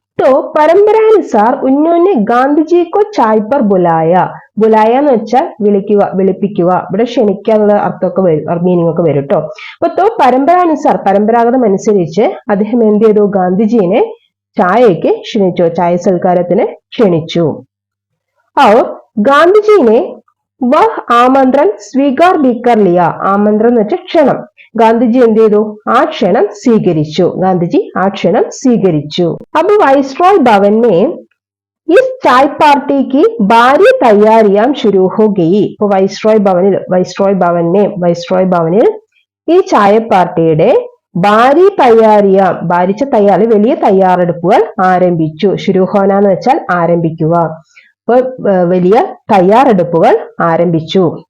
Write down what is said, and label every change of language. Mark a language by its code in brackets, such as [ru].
[hi] तो परंपरानुसार उन्होंने गांधी जी को चाय पर बुलाया [ml] എന്ന് വെച്ചാൽ വിളിപ്പിക്കുക, ഇവിടെ ക്ഷണിക്കാനുള്ള അർത്ഥമൊക്കെ വരും, മീനിങ് ഒക്കെ വരും കേട്ടോ. അപ്പൊ പരമ്പരാഗതം അനുസരിച്ച് അദ്ദേഹം എന്ത് ചെയ്തു? ഗാന്ധിജിനെ ചായക്ക് ക്ഷണിച്ചു, ചായ സൽക്കാരത്തിന് ക്ഷണിച്ചു. [hi] और गांधी ने वह आमंत्रण स्वीकार भी कर लिया. [ml] ആമന്ത്രം എന്ന് വെച്ചാൽ ക്ഷണം. ഗാന്ധിജി എന്ത് ചെയ്തു? ആ ക്ഷണം സ്വീകരിച്ചു. [hi] अब वाइसरॉय भवन में इस चाय पार्टी की भारी तैयारियां शुरू हो गई. [ml] ഇപ്പൊ വൈസ്രോയ് ഭവനിൽ ഈ ചായ പാർട്ടിയുടെ വലിയ തയ്യാറെടുപ്പുകൾ ആരംഭിച്ചു. ശുരൂഹോന എന്ന് വെച്ചാൽ ആരംഭിക്കുക. വലിയ തയ്യാറെടുപ്പുകൾ ആരംഭിച്ചു.